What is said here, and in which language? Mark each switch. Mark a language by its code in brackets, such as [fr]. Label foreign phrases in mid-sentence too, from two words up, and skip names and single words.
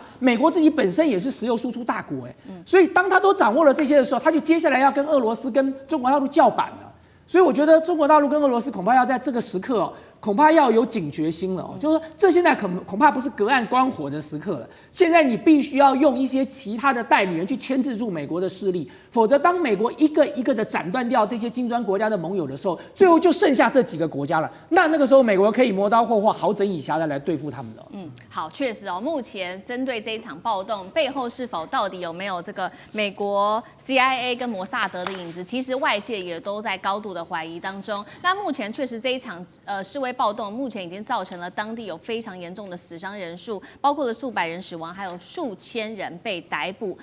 [zh] 美國自己本身也是石油輸出大國，所以當他都掌握了這些的時候，他就接下來要跟俄羅斯跟中國大陸叫板了。所以我覺得中国大陸跟俄羅斯恐怕要在這個時刻恐怕要有警覺心了就是說，這現在恐怕不是隔岸觀火的時刻了。現在你必須要用一些其他的代理人去牽制住美國的勢力，否則當美國一個一個的斬斷掉這些金磚國家的盟友的時候，最後就剩下這幾個國家了。那個時候，美國可以磨刀霍霍、好整以暇的來對付他們了。好，確實目前針對這一場暴動背後是否到底有沒有這個美國 CIA 跟摩薩德的影子，其實外界也都在高度的懷疑當中。那目前確實這一場示威威暴動，目前已經造成了當地有非常嚴重的死傷人數，包括了数百人死亡，還有數千人被逮捕。